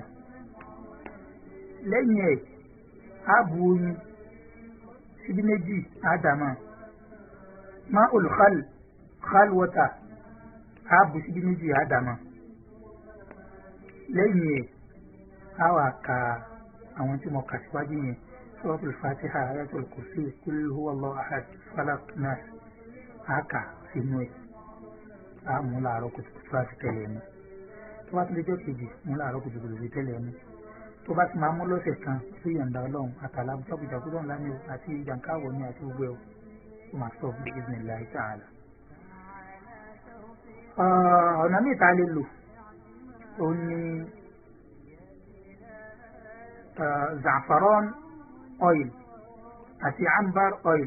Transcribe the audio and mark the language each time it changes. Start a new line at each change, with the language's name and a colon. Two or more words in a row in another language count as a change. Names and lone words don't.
Yoruba: Lẹ́yìn ẹ̀, a bu oyin síbí méjì àdàmọ́.
Arabic: ماء الخل
Yoruba: water, a bu síbí méjì àdàmọ́. Lẹ́yìn ẹ̀, a wá ka àwọn tí mo kà síwájú yẹn, Suratul Fatiha, Ayatul Kursi, Qul huwallahu ahad, Falaq, Nas, a kà sínú ẹ̀. A mú láàárọ̀ kùtùkùtù láti tẹ̀lé ẹnu. Tó bá tún lè jọ́ kejì, mú láàárọ̀ kùtùkùtù láti tẹ̀lé ẹnu. Tó bá ti máa mú lọ́sẹ̀ kan sí yọ̀ǹda Ọlọ́run àtàlà jákujàkúrò ńlá ni o àti jàǹkáwọ̀ ni àti gbogbo ẹ̀ o. Ó máa sọ bí
Arabic: بسم الله تعالى.
Yoruba: Ọ̀nà míì tá a lè lò ó ní za'faran oil àti
English: amber oil.